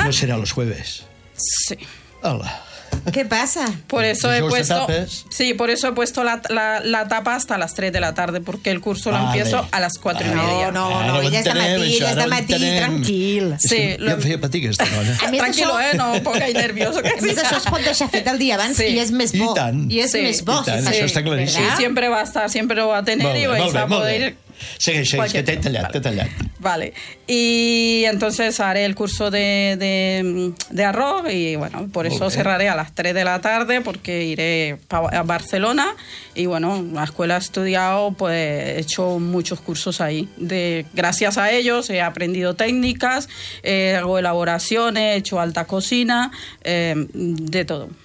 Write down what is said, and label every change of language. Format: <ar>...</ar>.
<es>No, ¿no será los jueves? Sí. Hola. ¿Qué pasa? Por eso he puesto, sí, por eso he puesto la tapa hasta las 3 de la tarde, porque el curso lo empiezo a las 4 y media. No, no, no, ella está matí, ella está matí, tranquil.</es> <ca>Sí, ja em feia patir aquesta dona.</ca> <es>Tranquilo, no,</es> <ca>poca i nerviosa. A més, això es pot deixar fet el dia abans i és més bo. I tant. I és més bo. Això està claríssim. Sí, sempre va estar, sempre ho va tenir i ho vaig a poder... Segueix, que t'he tallat, t'he tallat. Vale.</ca> <es>Y entonces haré el curso de arroz y bueno, por eso cerraré a las 3 de la tarde porque iré a Barcelona y bueno, la escuela he estudiado, pues he hecho muchos cursos ahí. Gracias a ellos he aprendido técnicas, hago elaboraciones, he hecho alta cocina, de todo.</es>